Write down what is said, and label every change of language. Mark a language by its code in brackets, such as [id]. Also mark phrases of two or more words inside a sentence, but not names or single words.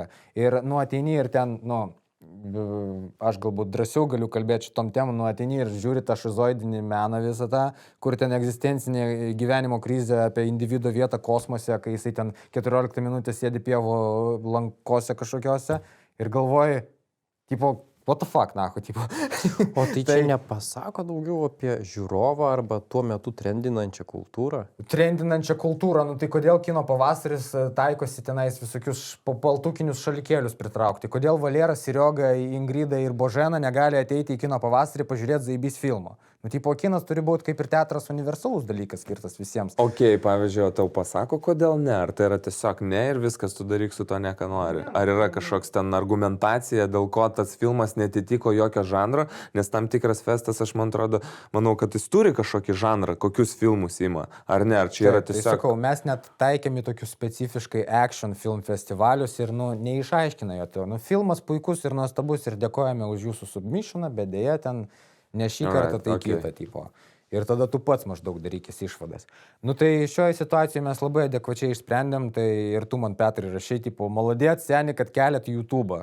[lt] Ir ateini ir ten, aš galbūt drąsiau galiu kalbėti šitom temom, ateini ir žiūri tą šizoidinį meną visą tą, kur ten egzistencinė gyvenimo krizė apie individo vietą kosmose, kai jisai ten 14 minutės sėdi pievų lankose kažkokiose ir galvoji, tipo, [en] what the fuck, [lt] tipo. O tai čia nepasako daugiau apie žiūrovą arba tuo metu trendinančią kultūrą? Trendinančią kultūrą, tai kodėl Kino pavasaris taikosi tenais visokius paltukinius šalikėlius pritraukti? Kodėl Valeras, Serioga, Ingrida ir Božena negali ateiti į Kino pavasarį pažiūrėti Zaibys filmo? Tipo, kinas turi būti kaip ir teatras universalus dalykas skirtas visiems. Ok, pavyzdžiui, o tau pasako, kodėl ne? Ar tai yra tiesiog ne ir viskas, tu daryk su to ne, ką nori? Ar yra kažkoks ten argumentacija, dėl ko tas filmas netitiko jokio žanro? Nes tam tikras festas, aš manau, kad jis turi kažkokį žanrą, kokius filmus ima. Ar ne? Ar čia yra tiesiog... Tai sakau, mes net taikėme tokius specifiškai [en] action film festivalius [lt] ir, neišaiškina jo to. Filmas puikus ir nuostabus ir dėkojame už jūsų submissioną, bet dėja ten ne šį kartą tai kitą tipo. Ir tada tu pats maždaug darykis išvadas. Tai šioje situacijoje mes labai adekvačiai išsprendėm, tai ir tu man, Petrai, rašai, tipo, malodėt, seni, kad keliat YouTube'ą.